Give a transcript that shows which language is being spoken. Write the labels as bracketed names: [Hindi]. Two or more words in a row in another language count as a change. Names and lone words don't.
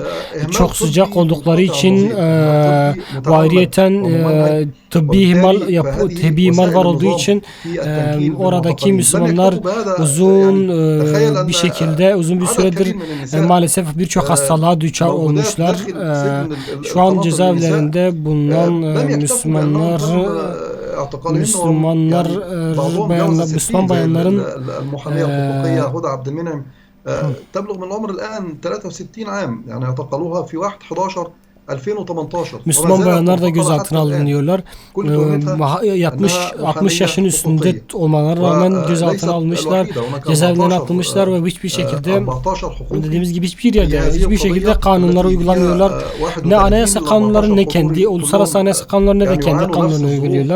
[Turkish] Çok sıcak oldukları için bu ayrıyeten tıbbi ihmal var olduğu için oradaki Müslümanlar uzun bir süredir maalesef birçok hastalığa düçar olmuşlar. Şu an cezaevlerinde bulunan Müslüman bayanların [Arabic] تبلغ من العمر الآن 63 عام يعني اعتقلوها في 1/11/2018. [Turkish] Müslüman bayanlar da gözaltına alınıyorlar. 60 yaşın üstünde olmalarına rağmen gözaltına alınmışlar, cezaevinden atılmışlar ve hiçbir şekilde dediğimiz gibi hiçbir şekilde kanunları uygulamıyorlar. Ne anayasa kanunları ne kendi uluslararası anayasa kanunları ne de kendi kanunlarını uyguluyorlar.